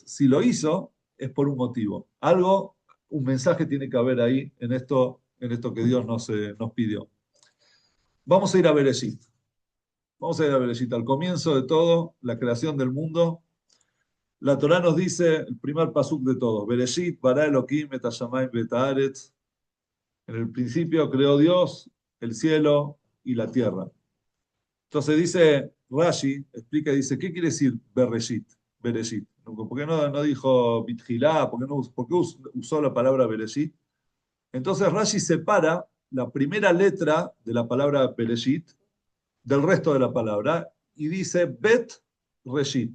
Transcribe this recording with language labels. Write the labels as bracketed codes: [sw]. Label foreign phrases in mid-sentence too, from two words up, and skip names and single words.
[es] Si lo hizo, es por un motivo. Algo, un mensaje tiene que haber ahí en esto que Dios nos pidió. Vamos a ir a Bereshit. Vamos a ir a Bereshit. Al comienzo de todo, la creación del mundo. La Torá nos dice, el primer pasuk de todos, [he] בראשית ברא אלהים את השמים ואת הארץ. [es] En el principio creó Dios el cielo y la tierra. Entonces dice Rashi, explica, dice, ¿qué quiere decir Bereshit? Bereshit. ¿Por qué no dijo Bitjilá? ¿Por qué usó la palabra Bereshit? Entonces Rashi separa la primera letra de la palabra Bereshit del resto de la palabra y dice [he] בית ראשית.